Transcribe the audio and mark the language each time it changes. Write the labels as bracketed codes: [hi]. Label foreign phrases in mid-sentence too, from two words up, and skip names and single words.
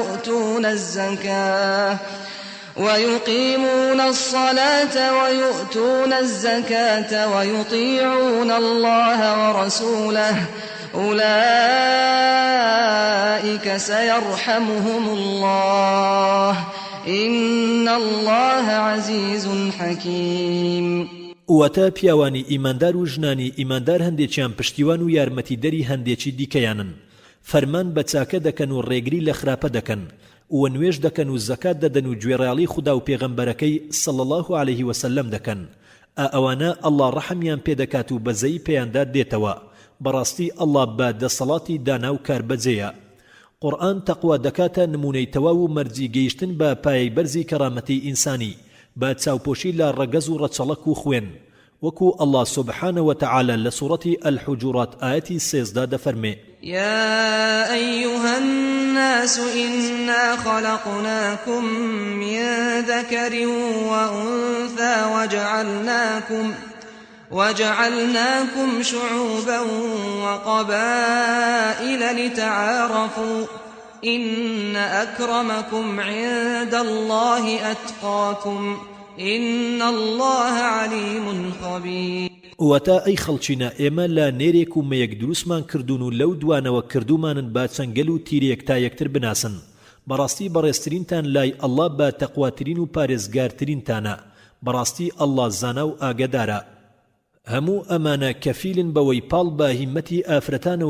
[ar] ويؤتون الزكاة ويطيعون الله ورسوله أولئك سيرحمهم الله إن الله عزيز حكيم [ckb] وەتە پیاوانی ئیماندار و ژنانی ئیماندار هەندێکیان پشتیوان و یارمەتیدەری هەندێکی دیکەیانن فەرمان بە چاکە دەکەن و ڕێگری لە خراپە دەکەن و نوێژ دەکەن و زەکات دەدەن و گوێڕایاڵی خوددا و پێغەمبەرەکەی [ar] صلی الله عليه وسلم [ckb] دەکەن ئەوانە ئەڵڵا ڕەحمیان پێدەکات و بەزەی پێیاندا دێتەوە بەڕاستی ئەڵڵا بە دەسەڵاتی دانا و کاربەجێیە قورآن تەقوا دەکاتە نمونەی تەواو و مەرجی گەیشتن بە پایەی بەرزی کەرامەتی ئینسانی با چاوپۆشی لە ڕەگەز و ڕەچەڵەک و خوێن وەکو [ar] الله سبحانه وتعالى لسورة الحجرات آية 13 [ckb] دفرمي [ar] يا أيها الناس إنا خلقناكم من ذكر وأنثى وجعلناكم شعوبا وقبائل لتعارفوا إن أكرمكم عند الله أتقاكم إن الله عليم خبير [ckb] وەتا ئەی خەڵچینە ئێمە لە نێرێک و مەیەک دروستمان کردوون و لەو دوانەوە کردومانن با چەنگەل و تیرێک تا یەکتر بناسن بەڕاستی بەڕێزترینتان لای ئەڵڵا بە تەقواترین و پارێزگارترینتانە بەڕاستی ئەڵڵا زانا و ئاگەدارە هەموو ئەمانە کەفیلن بەوەی پاڵ بە هیمەتی ئافرەتانەوە